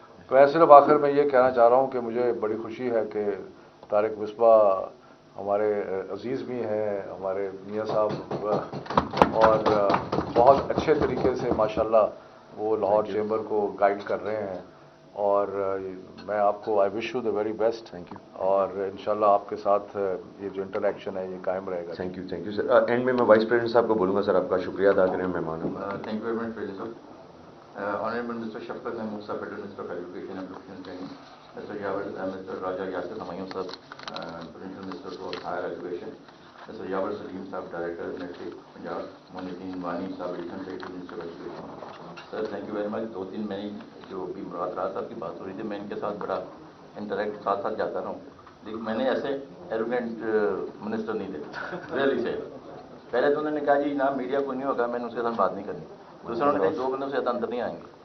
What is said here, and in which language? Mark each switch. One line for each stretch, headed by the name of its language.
Urdu: تو میں صرف آخر میں یہ کہنا چاہ رہا ہوں کہ مجھے بڑی خوشی ہے کہ طارق مصباح ہمارے عزیز بھی ہیں، ہمارے میاں صاحب، اور بہت اچھے طریقے سے ماشاءاللہ وہ لاہور چیمبر کو گائیڈ کر رہے ہیں. اور میں آپ کو
English: I wish you the very best. Thank you.
Urdu: اور انشاءاللہ آپ کے ساتھ یہ جو انٹریکشن ہے یہ قائم رہے گا.
English: Thank you sir.
Urdu: اینڈ میں وائس پریزیڈنٹ صاحب کو بولوں گا سر آپ کا شکریہ ادا کریں مہمانوں.
English: Thank you very much, President. Honorable Mr. Shafqat Mahmood Sahab, Federal Minister of Education and Professional Training, Mr. Mr. Raja Yasir Humayun Sahab, Provincial Minister for Higher Education, Mr. Yawar Salim Sahab, Director, Ministry of Punjab, Mohiuddin Wani Sahab, Additional Secretary, Minister of Education. Sir, thank you very much.
Urdu: 2-3 میں جو بھی مراد راز صاحب کی بات ہو رہی تھی، میں ان کے ساتھ بڑا انٹریکٹ ساتھ جاتا رہا ہوں، لیکن میں نے ایسے ایروگینٹ منسٹر نہیں دیکھا ریئلی سے. پہلے تو انہوں نے کہا جی جناب میڈیا کوئی نہیں ہوگا، میں نے اس کے ساتھ بات نہیں کرنی. دوسرا انہوں نے کہا 2 بندوں سے زیادہ اندر نہیں آئیں گے.